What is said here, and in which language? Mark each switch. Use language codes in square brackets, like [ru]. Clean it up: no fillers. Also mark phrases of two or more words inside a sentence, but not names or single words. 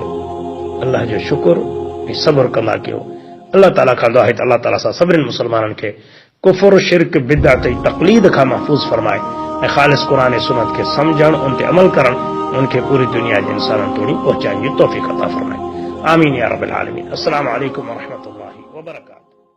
[sd] अल्लाह जो शुक्र ऐं सब्र कंदा कयो। अल्लाह ताला खां दुआ आहे त अल्लाह ताला सां सभिनी मुस्लमाननि खे कुफ़्र, शिरक, बिदअत ऐं तक़लीद खां महफ़ूज़ फरमाए ऐं ख़ालिस क़ुरान ऐं सुन्नत खे सम्झण, उन ते अमल करण, उनखे पूरी दुनिया जे इंसाननि तोड़ी पहुचाइण जी तौफ़ीक़ अता फरमाए। [ar] آمين يا رب العالمين. السلام عليكم ورحمة الله وبركاته.